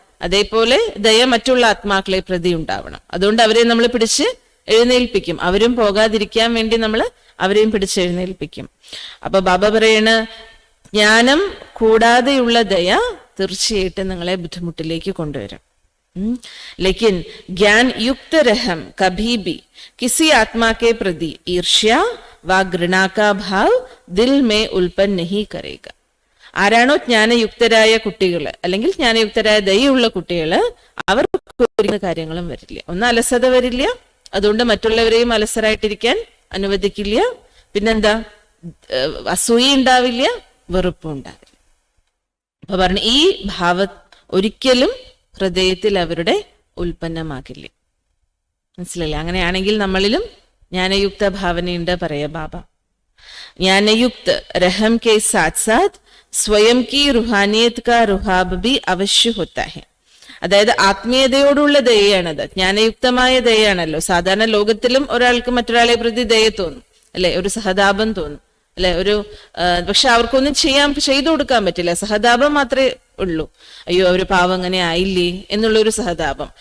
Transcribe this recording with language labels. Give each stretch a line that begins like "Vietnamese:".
Malayalam: അതേപോലെ ദയ മറ്റുള്ള ആത്മാക്കളെ പ്രതി ഉണ്ടാവണം. അതുകൊണ്ട് അവരെ നമ്മൾ പിടിച്ച് എഴുന്നേൽപ്പിക്കും. അവരും പോകാതിരിക്കാൻ വേണ്ടി നമ്മൾ അവരെയും പിടിച്ച് എഴുന്നേൽപ്പിക്കും. അപ്പൊ ബാബ പറയണ ജ്ഞാനം കൂടാതെയുള്ള ദയ തീർച്ചയായിട്ടും നിങ്ങളെ ബുദ്ധിമുട്ടിലേക്ക് കൊണ്ടുവരും.
Hindi: लेकिन ज्ञान युक्त रहम कभी भी किसी आत्मा के प्रति ईर्ष्या व घृणा का भाव दिल में उल्पन्न नहीं करेगा.
Malayalam: ആരാണോ ജ്ഞാനയുക്തരായ കുട്ടികൾ അല്ലെങ്കിൽ ജ്ഞാനയുക്തരായ ദയുള്ള കുട്ടികൾ, അവർക്ക് ഒരു കാര്യങ്ങളും വരില്ല. ഒന്ന് അലസത വരില്ല, അതുകൊണ്ട് മറ്റുള്ളവരെയും അലസരായിട്ടിരിക്കാൻ അനുവദിക്കില്ല. പിന്നെന്താ, അസൂയ ഉണ്ടാവില്ല, വെറുപ്പും ഉണ്ടാവില്ല. അപ്പൊ പറഞ്ഞു ഈ ഭാവം ഒരിക്കലും ഹൃദയത്തിൽ അവരുടെ ഉൽപ്പന്നമാകില്ല. മനസ്സിലല്ലേ? അങ്ങനെയാണെങ്കിൽ നമ്മളിലും ജ്ഞാനയുക്ത ഭാവനയുണ്ട് പറയാ ബാബ.
Hindi: ज्ञानयुक्त रहम के साथ साथ स्वयं की रूहानियत का रुहाब भी अवश्य होता है.
Malayalam: അതായത് ആത്മീയതയോടുള്ള ദയയാണത്, ജ്ഞാനയുക്തമായ ദയയാണല്ലോ. സാധാരണ ലോകത്തിലും ഒരാൾക്ക് മറ്റൊരാളെ പ്രതി ദയ തോന്നും അല്ലെ, ഒരു സഹതാപം തോന്നും അല്ലെ, ഒരു പക്ഷെ അവർക്കൊന്നും ചെയ്തു കൊടുക്കാൻ പറ്റില്ല. സഹതാപം മാത്രമേ ഉള്ളൂ. അയ്യോ അവര് പാവം അങ്ങനെ ആയില്ലേ എന്നുള്ളൊരു സഹതാപം.